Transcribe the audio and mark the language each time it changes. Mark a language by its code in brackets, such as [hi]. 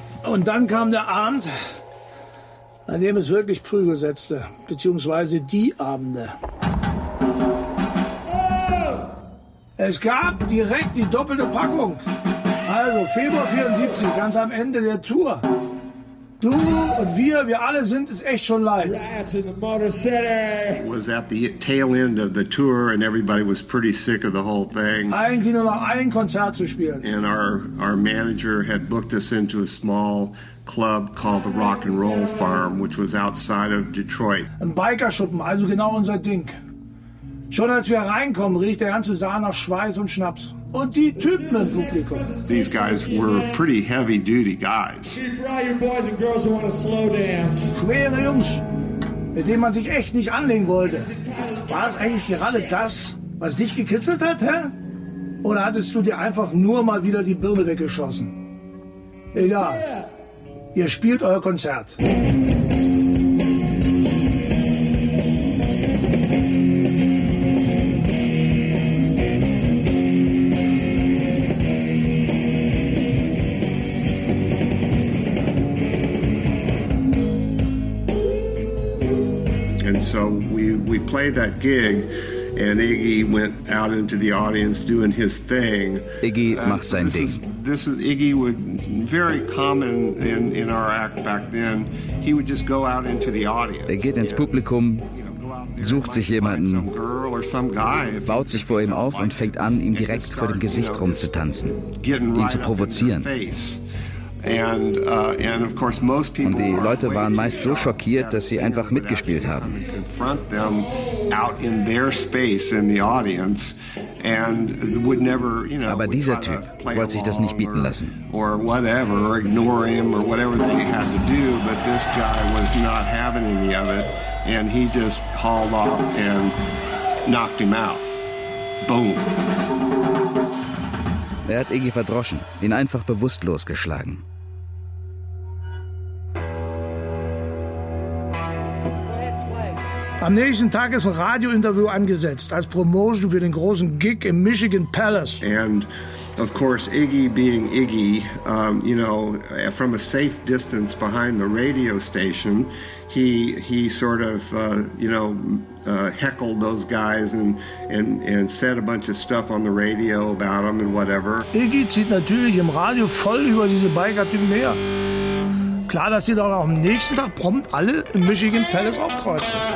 [de] Und dann kam der Abend, an dem es wirklich Prügel setzte, beziehungsweise die Abende. Es gab direkt die doppelte Packung. Also Februar 74, ganz am Ende der Tour. Du und wir alle sind es echt schon leid. [en] Rats in the Motor City. Was at the tail end of the tour and everybody was pretty sick of the whole thing. [de] Eigentlich nur noch ein Konzert zu spielen. [en] And our manager had booked us into a small club called the Rock and Roll Farm, which was outside of Detroit. [de] Ein Bikerschuppen, also genau unser Ding. Schon als wir reinkommen, riecht der ganze Saal nach Schweiß und Schnaps. Und die Typen im Publikum. [en] These guys were pretty heavy duty guys. [de] Schwere Jungs, mit denen man sich echt nicht anlegen wollte. War es eigentlich gerade das, was dich gekitzelt hat, hä? Oder hattest du dir einfach nur mal wieder die Birne weggeschossen? Egal. Ihr spielt euer Konzert. [en] So we played that gig and Iggy went out into the audience doing his thing. [de] Iggy macht sein Ding. [en] This is Iggy would very common in our act back then. He would just go out into the audience. [de] Er geht ins Publikum, sucht sich jemanden, baut sich vor ihm auf und fängt an, ihm direkt vor dem Gesicht rumzutanzen, ihn zu provozieren. [en] And of course most people [de] und die Leute waren meist so schockiert, dass sie einfach mitgespielt haben. [en] Confront them out in their space in the audience and would never, you know. [de] Aber dieser Typ wollte sich das nicht bieten lassen. [en] Or whatever, or ignore him or whatever they had to do, but this guy was not having any of it and he just hauled off and knocked him out. Boom. [de] Er hat Iggy verdroschen, ihn einfach bewusstlos geschlagen. Am nächsten Tag ist ein Radiointerview angesetzt, als Promotion für den großen Gig im Michigan Palace. [en] And of course Iggy being Iggy, you know, from a safe distance behind the radio station, he sort of, you know, heckled those guys and said a bunch of stuff on the radio about them and whatever. [de] Iggy zieht natürlich im Radio voll über diese Biker-Typen her. Klar, dass sie dann auch am nächsten Tag prompt alle im Michigan Palace aufkreuzen.